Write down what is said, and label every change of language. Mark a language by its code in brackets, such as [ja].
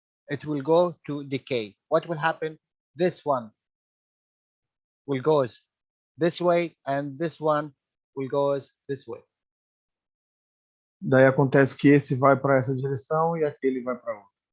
[en] It will go to decay. What will happen? This one will goes this way and this one will goes this way. [pt] Daí acontece que esse vai para essa direção e aquele vai para outra.